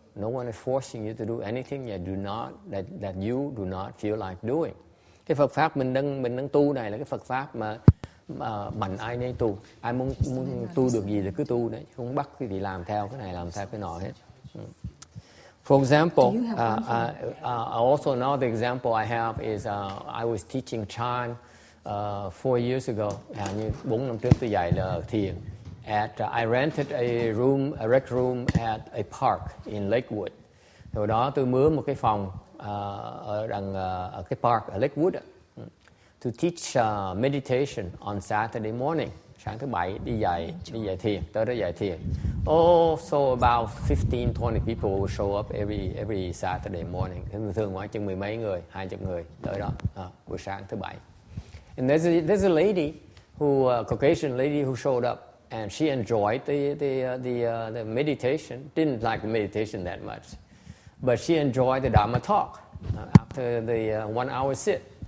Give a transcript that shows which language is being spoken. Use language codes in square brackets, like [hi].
[en] No one is forcing you to do anything that you do not feel like doing. [vi] Cái Phật pháp mình đang tu này là cái Phật pháp mà mạnh ai nấy tu. Ai muốn tu được gì thì cứ tu đấy, không bắt quý vị làm theo cái này làm theo cái nọ hết. [en] For example, also another example I have is I was teaching Chan 4 years ago. [vi] Như 4 năm trước tôi dạy là thiền. [en] I rented a rec room at a park in Lakewood. [vi] Hồi đó tôi mướn một cái phòng ở cái park ở Lakewood [en] to teach meditation on Saturday morning. [vi] Sáng thứ Bảy đi dạy thiền, tới đó dạy thiền. [en] So about 15-20 people will show up every Saturday morning. [vi] Thường khoảng chừng 10 mấy người, 20 người tới đó buổi sáng thứ Bảy. [en] And there's a lady Caucasian lady who showed up, and she enjoyed the meditation. Didn't like the meditation that much, but she enjoyed the Dharma talk after the 1 hour sit.